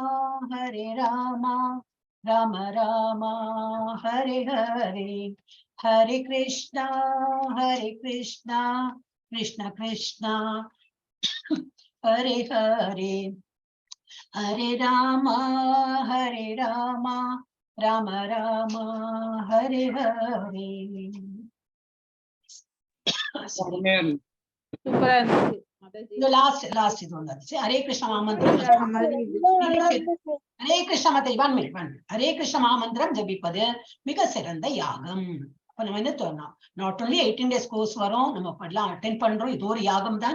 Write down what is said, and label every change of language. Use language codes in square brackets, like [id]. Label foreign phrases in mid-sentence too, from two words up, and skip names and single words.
[sa] राम राम हरे हरे हरे कृष्णा कृष्ण कृष्ण हरे हरे हरे राम राम राम हरे हरे [ta] சூப்பரா இருந்துச்சு மாதாஜி. லாஸ்ட் இது வந்துச்சு ஹரே கிருஷ்ண மாமந்திரம் ஹரே கிருஷ்ண மத ஹரே கிருஷ்ண மாமந்திரம் ஜபிப்பது மிக சிறந்த யாகம். அப்ப நம்ம என்ன தோணும், [en] not only 18 days course [ta] வரும், நம்ம எல்லாம் அட்டென்ட் பண்றோம், இது ஒரு யாகம் தான்.